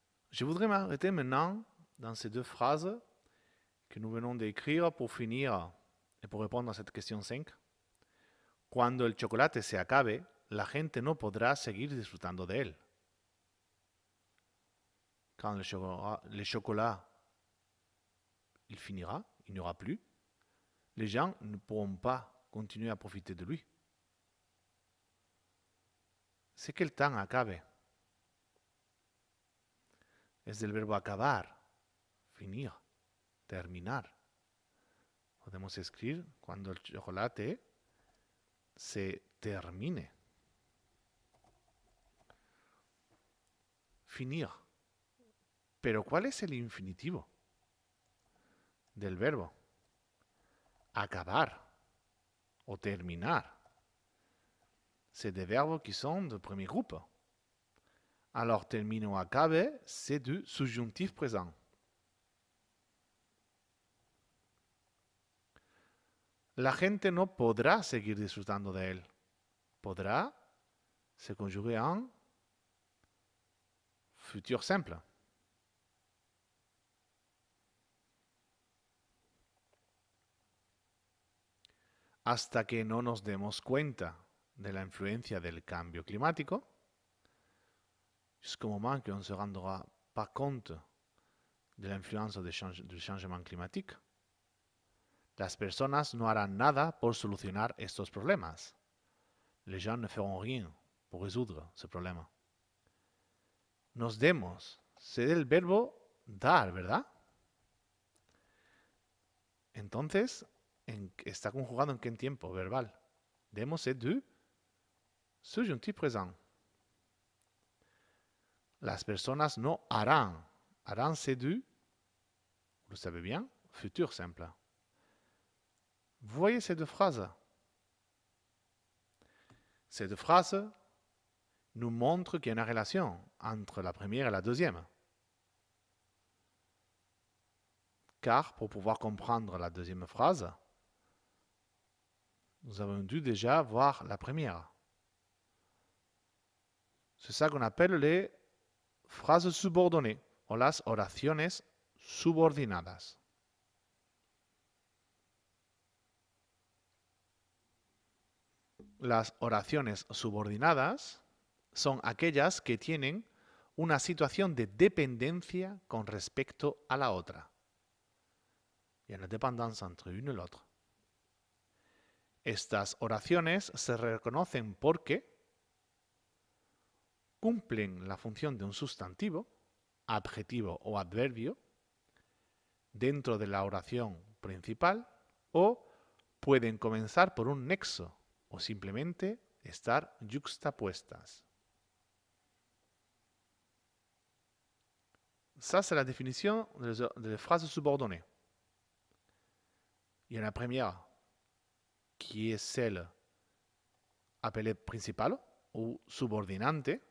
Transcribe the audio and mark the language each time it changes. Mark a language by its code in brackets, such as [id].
[fr] Je voudrais m'arrêter maintenant dans ces deux phrases que nous venons d'écrire pour finir et pour répondre à cette question 5. [es] Cuando el chocolate se acabe, la gente no podrá seguir disfrutando de él. [fr] Quand le chocolat il finira, il n'y aura plus, les gens ne pourront pas continuer à profiter de lui. C'est que el temps acabe. [es] Es del verbo acabar, finir, terminar. Podemos escribir cuando el chocolate se termine. Finir. Pero ¿cuál es el infinitivo del verbo? Acabar o terminar. [fr] C'est des verbes qui sont de premier groupe. Alors, termine ou acabe, c'est du subjonctif présent. [es] La gente no podrá seguir disfrutando de él. [fr] Podrá se conjugue en futur simple. [es] Hasta que no nos demos cuenta de la influencia del cambio climático, [fr] jusqu'au moment qu'on ne se rendra pas compte de l'influence du changement climatique, [es] las personas no harán nada por solucionar estos problemas. [fr] Les gens ne feront rien pour résoudre ce problème. [es] Nos demos, c'est del verbo dar, ¿verdad? Entonces, está conjugado en qué tiempo verbal. [fr] Demos c'est du subjonctif présent. [es] Las personas no harán. [fr] Harán c'est du, vous le savez bien, futur simple. Vous voyez ces deux phrases? Ces deux phrases nous montrent qu'il y a une relation entre la première et la deuxième. Car pour pouvoir comprendre la deuxième phrase, nous avons dû déjà voir la première. C'est ça qu'on appelle les phrases subordonnées [es] o las oraciones subordinadas. Las oraciones subordinadas son aquellas que tienen una situación de dependencia con respecto a la otra. [fr] Il y a [es] una dependencia entre [fr] une y l'autre. [es] Estas oraciones se reconocen porque cumplen la función de un sustantivo, adjetivo o adverbio dentro de la oración principal o pueden comenzar por un nexo o simplemente estar yuxtapuestas. [fr] Ça, c'est la définition des phrases subordonnées. Il y a la première qui est celle appelée principale ou subordinante.